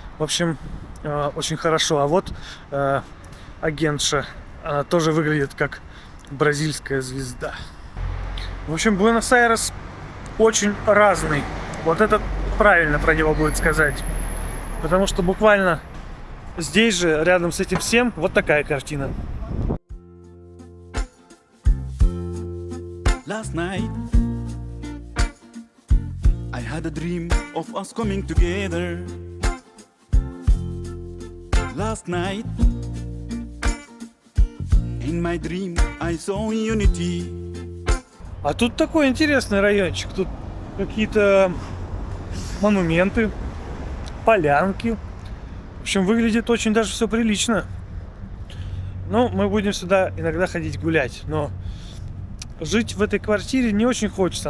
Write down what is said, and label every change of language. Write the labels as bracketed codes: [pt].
[ru] В общем, очень хорошо. А вот агентша, она тоже выглядит как бразильская звезда. В общем, Буэнос-Айрес очень разный. Вот это правильно про него будет сказать. Потому что буквально здесь же, рядом с этим всем, вот такая картина. [en] Last night I had a dream of us coming together. Last night, in my dream, I saw unity. [ru] А тут такой интересный райончик. Тут какие-то монументы, полянки. В общем, выглядит очень даже все прилично. Мы будем сюда иногда ходить гулять. Но жить в этой квартире не очень хочется.